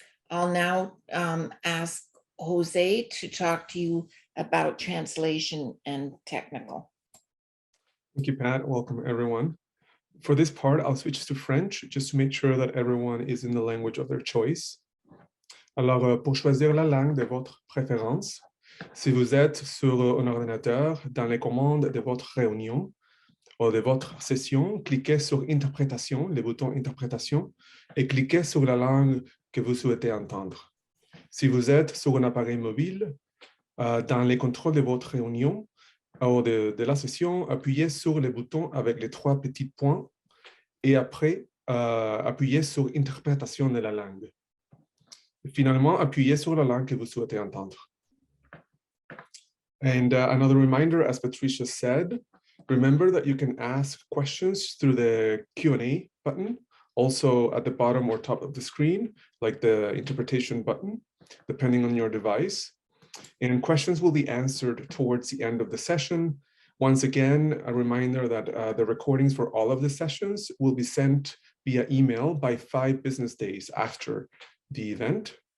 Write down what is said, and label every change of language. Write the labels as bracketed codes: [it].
[en] I'll now ask Jose to talk to you about translation and technical. Thank you, Pat. Welcome, everyone. For this part, I'll switch to French just to make sure that everyone is in the language of their choice. [fr] Alors, pour choisir la langue de votre préférence, si vous êtes sur un ordinateur, dans les commandes de votre réunion ou de votre session, cliquez sur Interprétation, le bouton Interprétation, et cliquez sur la langue que vous souhaitez entendre. Si vous êtes sur un appareil mobile, dans les contrôles de votre réunion, ou de la session, appuyez sur le bouton avec les 3 petits points et après, appuyez sur Interprétation de la langue. Et finalement, appuyez sur la langue que vous souhaitez entendre. [en] And another reminder, as Patricia said, remember that you can ask questions through the Q&A button, also at the bottom or top of the screen, like the interpretation button, depending on your device. And questions will be answered towards the end of the session. Once again, a reminder that the recordings for all of the sessions will be sent via email by 5 business days after the event.